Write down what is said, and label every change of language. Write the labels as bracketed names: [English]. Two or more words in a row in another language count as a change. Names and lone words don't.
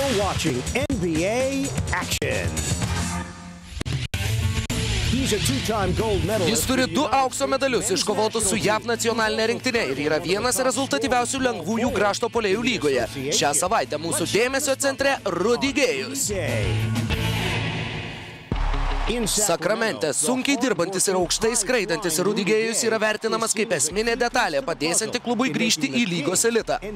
[English] watching NBA action. He's a two-time gold medalist. [Lithuanian] Jis turi 2 aukso medalius iškovotus su JAV nacionalinė rinktinė ir yra vienas rezultatyviausių lengvųjų krašto puolėjų lygoje. Šią savaitę mūsų dėmesio centre Rudy Gayus. Sakramente sunkiai dirbantis ir aukštai skraidantis Rudy Gayus yra vertinamas kaip esminė detalė, padėsianti klubui grįžti į lygos elitą.